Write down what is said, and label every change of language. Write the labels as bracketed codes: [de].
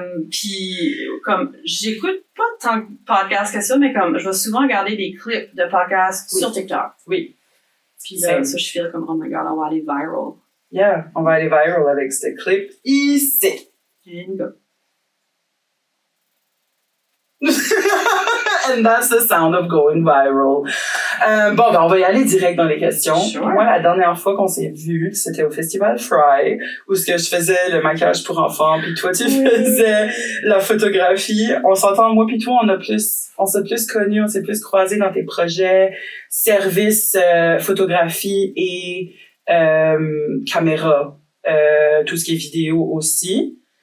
[fr] Puis comme j'écoute pas tant de podcasts que ça, mais comme je vais souvent regarder des clips de podcasts sur TikTok. Oui. Puis là, ça je feel comme [en] oh my god, [fr] on va aller viral. [en] Yeah, [fr] on va aller viral avec ce clip ici. Bingo. [en] And that's the sound of going viral. [fr] Bon, ben, on va y aller direct dans les questions. [en] Sure. [fr] Moi, la dernière fois qu'on s'est vu, c'était au Festival Fry, où ce que je faisais le maquillage pour enfants, puis toi, tu faisais la photographie. On s'entend, moi puis toi, on s'est plus connus, on s'est plus croisés dans tes projets, services, photographie et caméra, tout ce qui est vidéo aussi.